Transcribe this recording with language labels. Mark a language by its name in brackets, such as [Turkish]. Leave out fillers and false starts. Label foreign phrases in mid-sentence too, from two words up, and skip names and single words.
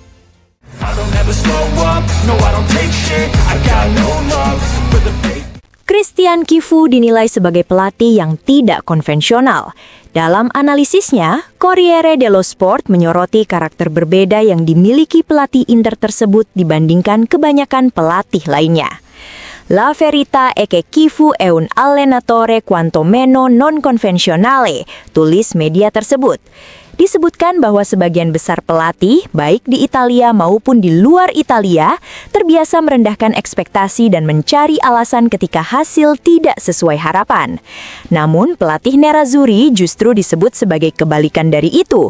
[Indonesian] Christian Chivu dinilai sebagai pelatih yang tidak konvensional. Dalam analisisnya, Corriere dello Sport menyoroti karakter berbeda yang dimiliki pelatih Inter tersebut dibandingkan kebanyakan pelatih lainnya. [Italian] La verità è che Chivu è un allenatore quanto meno non convenzionale, [Indonesian] tulis media tersebut. Disebutkan bahwa sebagian besar pelatih, baik di Italia maupun di luar Italia, terbiasa merendahkan ekspektasi dan mencari alasan ketika hasil tidak sesuai harapan. Namun, pelatih Nerazzurri justru disebut sebagai kebalikan dari itu.